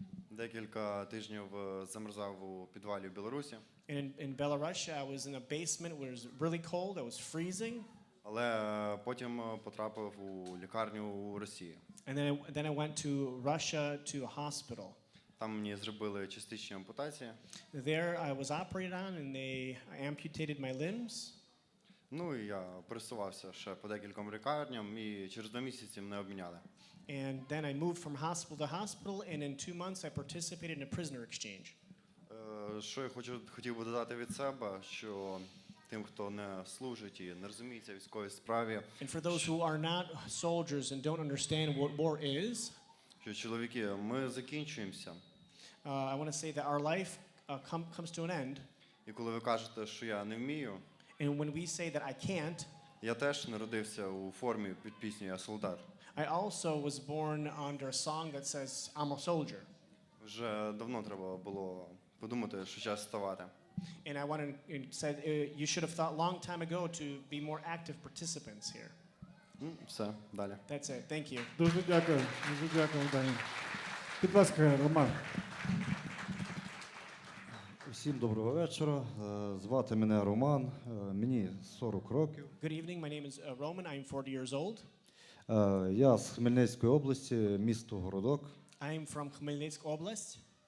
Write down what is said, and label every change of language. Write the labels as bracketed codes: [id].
[uk] Декілька тижнів замерзав у підвалі в Білорусі. [en] And in Belarus, I was in a basement where it was really cold, I was freezing. [uk] Але потім потрапив у лікарню у Росії. [en] And then I went to Russia to a hospital. [uk] Там мені зробили частичні ампутації. [en] There I was operated on, and they amputated my limbs. [uk] Ну і я пересувався ще по декільком лікарням, і через 2 місяці мене обміняли. [en] And then I moved from hospital to hospital, and in 2 months I participated in a prisoner exchange. [uk] Що я хотів би додати від себе, що тим, хто не служить і не розуміється в військовій справі, [en] And for those who are not soldiers and don't understand what war is, [uk] що чоловіки, ми закінчуємося. [en] I want to say that our life comes to an end. [uk] І коли ви кажете, що я не вмію, [en] And when we say that I can't, [uk] я теж народився у формі під пісню «Я солдат». [en] I also was born under a song that says, I'm a soldier. [uk] Вже давно треба було подумати, що час вставати. [en] And I wanted and said you should have thought long time ago to be more active participants here. [uk] Все, далі. [en] That's it. Thank you. [uk] Дуже дякую, Даня. Будь ласка, Роман. Усім доброго вечора. Звати мене Роман, мені 40 років. [en] Good evening. My name is Roman. I'm 40 years old. [uk] Я з Хмельницької області, місто Городок. [en] I'm from Khmelnytsk Oblast.